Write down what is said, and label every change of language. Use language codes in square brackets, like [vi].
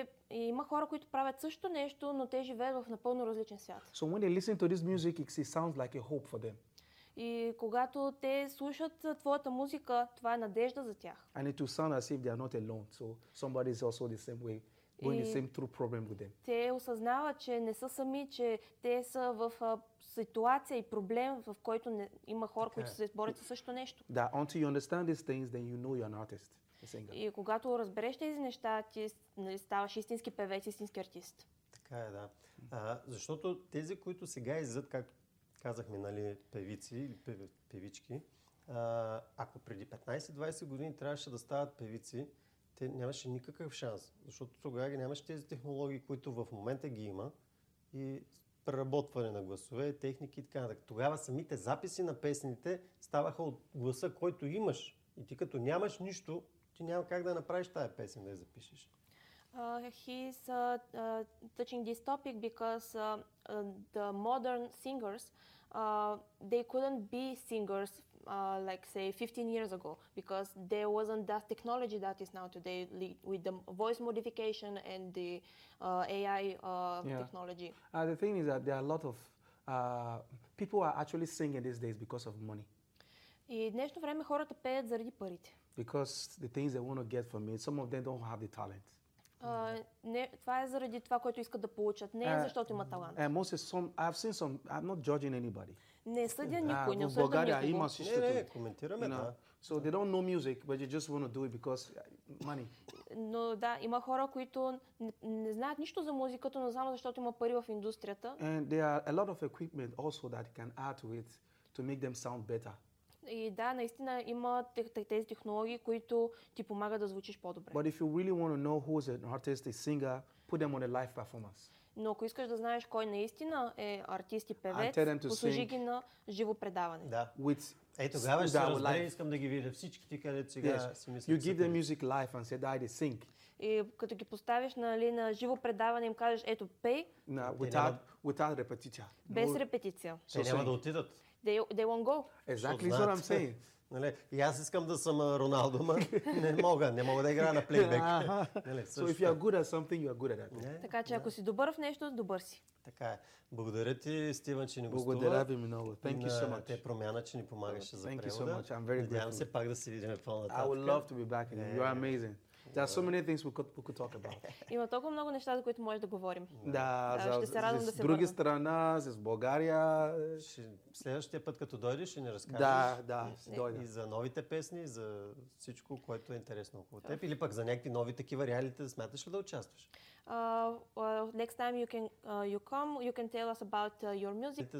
[bg] Има хора, които правят също нещо, но те живеят в напълно различен свят. [en] So when they listen to this music, it sounds like a hope for them. [bg] И когато те слушат твоята музика, това е надежда за тях. [en] And it will sound as if they are not alone, so somebody is also the same way. Going the same through problem with them. [bg] Те осъзнават, че не са сами, че те са в ситуация и проблем, в който има хора, които се борят със същото нещо. [en] Да, until you understand these things, then you know you're an artist, a singer. [bg] И когато разбереш тези неща, ти, нали, ставаш истински певец, истински артист. Така е, да. Защото тези, които сега излизат, как казахме, нали, певици или певички, ако преди 15-20 години трябваше да стават певици, те нямаше никакъв шанс, защото тогава ги нямаше тези технологии, които в момента ги има и преработване на гласове, техники и така нататък. Тогава самите записи на песните ставаха от гласа, който имаш. И ти като нямаш нищо, ти няма как да направиш тая песен, да я запишеш. [en] He's touching this topic because the modern singers, they couldn't be singers like say 15 years ago because there wasn't that technology that is now today with the voice modification and the AI technology. The thing is that there are a lot of people are actually singing these days because of money. [bg] И днешно време хората пеят заради парите. [en] Because the things they want to get from it, some of them don't have the talent. [bg] Не, това е заради това, което искат да получат. Не е защото има талант. [en] I'm not judging anybody. [bg] Не съдя никой, не осъждам никого. Не, не, коментираме, да. [en] So they don't know music, but they just want to do it because money. [bg] Но да, има хора, които не знаят нищо за музиката, но знам, защото има пари в индустрията. [en] And there are a lot of equipment also that can add to it to make them sound better. [bg] И да, наистина има тези технологии, които ти помагат да звучиш по-добре. [en] But if you really want to know who is an artist, a singer, put them on a live performance. [bg] Но ако искаш да знаеш кой наистина е артист и певец, послужи ги на живо предаване. Да. Тогава ще разбери, искам да ги видя всичките, където сега [en] yes. [bg] си мисля. [en] You give them music live and say, "Dai, they sing." [bg] И като ги поставиш нали, на живо предаване, им кажеш, ето, пей. [en] No, without репетиция. [bg] Без репетиция. Те няма да отидат. [en] They won't go. Exactly what I'm saying. [bg] Нали, и аз искам да съм Роналдо, ма не мога да играя на плейбек. [en] Нали, so if you are good at something, you are good at that. Yeah. [bg] Така че ако си добър в нещо, добър си. Така е. Благодаря ти, Стивън, че ни гостува. Благодаря ви много. [en] Thank you so much. [bg] Те промяна, че ни помагаше за превода. [en] Thank you so much. I'm very [bg] надявам се пак да се видим по-нататък. [en] I would love to be back again. You are amazing. There are so many things we could talk about. [bg] Има толкова много неща, за които може да говорим. Да, с други страна, с България. Следващия път, като дойдеш, ще ни разкажеш. Да, да, дойде. И за новите песни, за всичко, което е интересно около теб. Или пък за някакви нови такива реалити, смяташ ли да участваш? [en] Next time you can you come, you can tell us about your music.